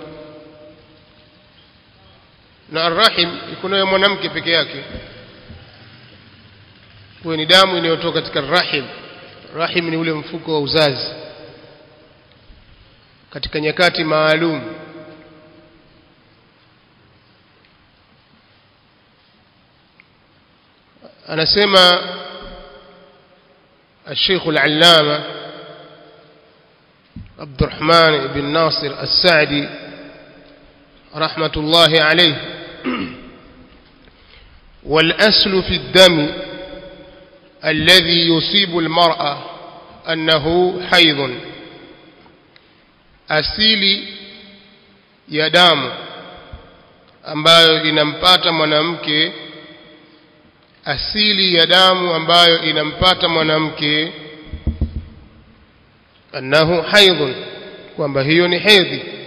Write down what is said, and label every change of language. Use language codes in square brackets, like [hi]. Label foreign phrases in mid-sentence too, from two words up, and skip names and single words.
[sw] Na arrahim iko nayo mwanamke peke yake, kwa ni damu inayotoka katika rahim. Rahim ni ule mfuko wa uzazi katika nyakati maalum. [ar] Anasema الشيخ العلامة عبد الرحمن بن ناصر السعدي رحمة الله عليه: والأصل في الدم الذي يصيب المرأة أنه حيض. [sw] asili ya damu ambayo inampata mwanamke, asili ya damu ambayo inampata mwanamke [ar] أنه حيض, [sw] kwamba hiyo ni hedhi.